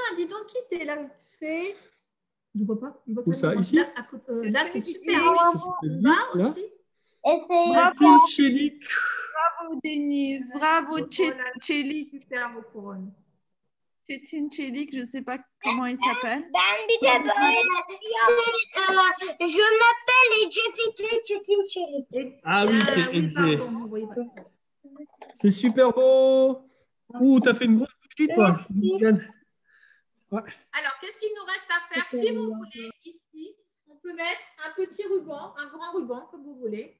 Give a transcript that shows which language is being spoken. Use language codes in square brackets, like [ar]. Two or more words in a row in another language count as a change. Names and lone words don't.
[fr] Dis donc, qui c'est là fait? Je vois pas. Je vois Où pas ça, le- ici? Là, c'est super. Ça, c'est Là là. aussi. Et c'est Bravo. Çelik. Bravo Denise. Bravo Oh là là, Çelik. super vos couronnes. Çetin Çelik, je sais pas comment il s'appelle. [tr] ben bir de böyle [fr] je m'appelle [tr] Ece Fitri Çetin Çelik. [fr] Ah oui, c'est oui, Ece. pardon, vous voyez pas. C'est super beau. Ouh, t'as fait une grosse bougie, toi. Yann. Ouais. Alors, qu'est-ce qu'il nous reste à faire? Si vous voulez, ici, on peut mettre un petit ruban, un grand ruban, comme vous voulez.